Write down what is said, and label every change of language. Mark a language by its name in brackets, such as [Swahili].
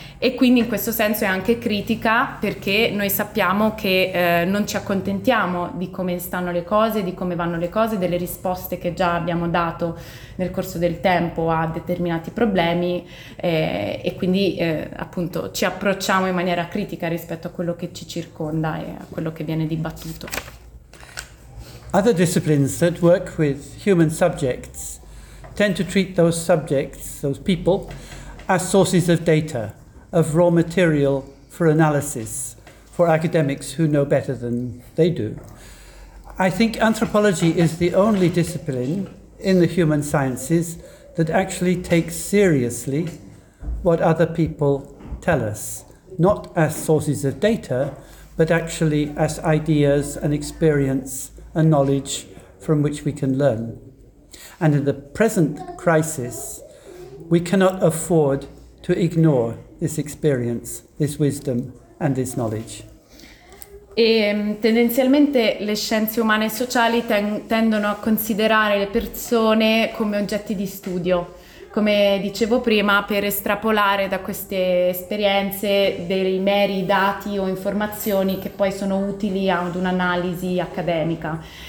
[Italian] E quindi in questo senso è anche critica, perché noi sappiamo che non ci accontentiamo di come stanno le cose, di come vanno le cose, delle risposte che già abbiamo dato nel corso del tempo a determinati problemi, e quindi appunto ci approcciamo in maniera critica rispetto a quello che ci circonda e a quello che viene dibattuto. [English] Other disciplines that work with human subjects tend to treat those subjects, those people, as sources of data, of raw material for analysis, for academics who know better than they do. I think anthropology is the only discipline in the human sciences that actually takes seriously what other people tell us, not as sources of data, but actually as ideas and experience and knowledge from which we can learn. And in the present crisis, we cannot afford to ignore this experience, this wisdom, and this knowledge. [Italian] E tendenzialmente le scienze umane e sociali tendono a considerare le persone come oggetti di studio, come dicevo prima, per estrapolare da queste esperienze dei meri dati o informazioni che poi sono utili ad un'analisi accademica.